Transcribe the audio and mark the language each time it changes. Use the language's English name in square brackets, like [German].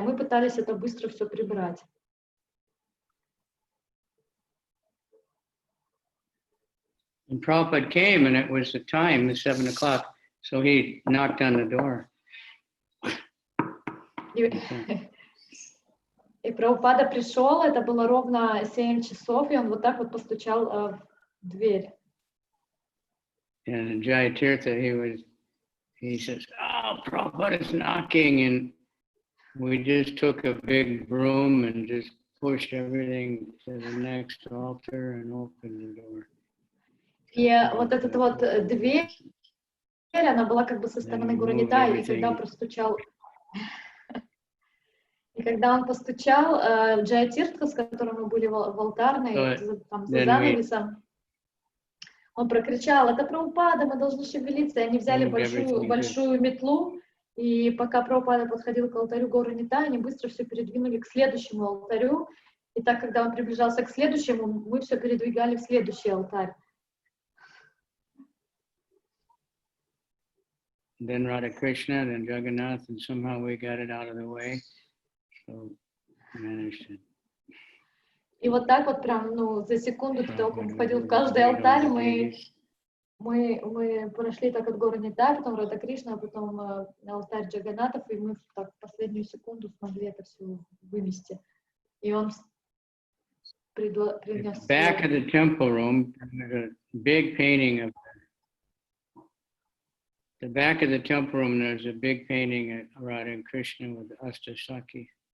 [Russian] Мы пытались это быстро все прибрать. [English] And Prabhupada came, and it was the time, the 7 o'clock, so he knocked on the door. [Russian] И Прабхупада пришел, это было ровно 7 часов, и он вот так вот постучал в дверь. [English] And Jai Tirtha, he says, "Oh, Prabhupada is knocking," and we just took a big broom and just pushed everything to the next altar and opened the door. [Russian] И вот эта вот дверь, она была как бы со стороны Горнитай, и когда простучал... И когда он постучал, Джай Тиртха, с которым мы были в алтарной, там, за занавесом, он прокричал: "Это Прабхупада, мы должны шевелиться". И они взяли большую метлу, и пока Прабхупада подходил к алтарю Горнитай, они быстро все передвинули к следующему алтарю. И так, когда он приближался к следующему, мы все передвигали в следующий алтарь. [English] Then Radha Krishna, then Jagannath, and somehow we got it out of the way. So managed it. [Russian] И вот так вот прям, за секунду до того, как он входил в каждый алтарь, мы прошли так от Горнитай, потом Рада Кришна, а потом алтарь Джаганатов, и мы так в последнюю секунду смогли это все вымести. И он принес... [English] Back of the temple room, there's a big painting of the back of the temple room. There's a big painting of Radha and Krishna with Astasaki.